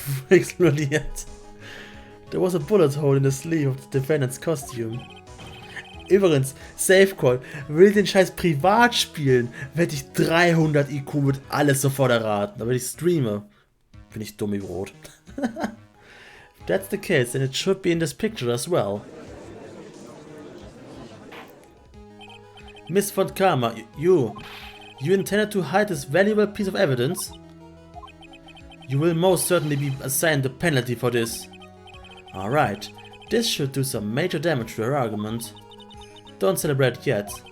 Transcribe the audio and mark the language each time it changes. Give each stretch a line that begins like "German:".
English: Explodiert. There was a bullet hole in the sleeve of the defendant's costume.
German: Übrigens, Safecall, will den Scheiß privat spielen, werde ich 300 IQ mit alles sofort erraten. Aber ich streame. Bin ich dumm wie Brot.
English: If that's the case, then it should be in this picture as well. Miss von Karma, you intended to hide this valuable piece of evidence? You will most certainly be assigned the penalty for this. Alright, this should do some major damage to your argument. Don't celebrate yet.